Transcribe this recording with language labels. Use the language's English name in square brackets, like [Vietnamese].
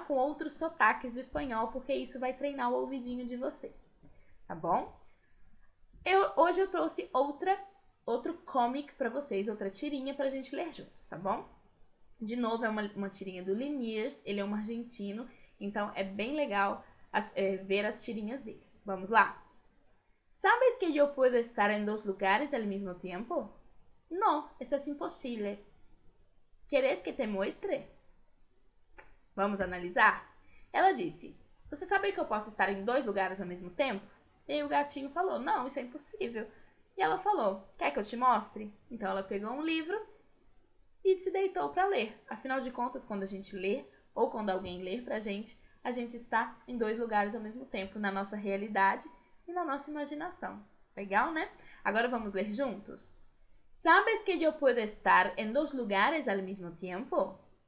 [Portuguese] Com outros sotaques do espanhol, porque isso vai treinar o ouvidinho de vocês, tá bom? Hoje eu trouxe outro comic para vocês, outra tirinha pra gente ler juntos, tá bom? De novo, é uma tirinha do Liniers, ele é um argentino, então é bem legal ver as tirinhas dele. Vamos lá? [Spanish] ¿Sabes que yo puedo estar en dos lugares al mismo tiempo? No, eso es imposible. ¿Quieres que te muestre? [Portuguese] Vamos analisar? Ela disse, você sabe que eu posso estar em dois lugares ao mesmo tempo? E aí o gatinho falou, não, isso é impossível. E ela falou, quer que eu te mostre? Então ela pegou um livro e se deitou para ler. Afinal de contas, quando a gente lê, ou quando alguém lê pra gente, a gente está em dois lugares ao mesmo tempo, na nossa realidade e na nossa imaginação. Legal, né? Agora vamos ler juntos? [Spanish] ¿Sabes que yo puedo estar en dos lugares al mismo tiempo?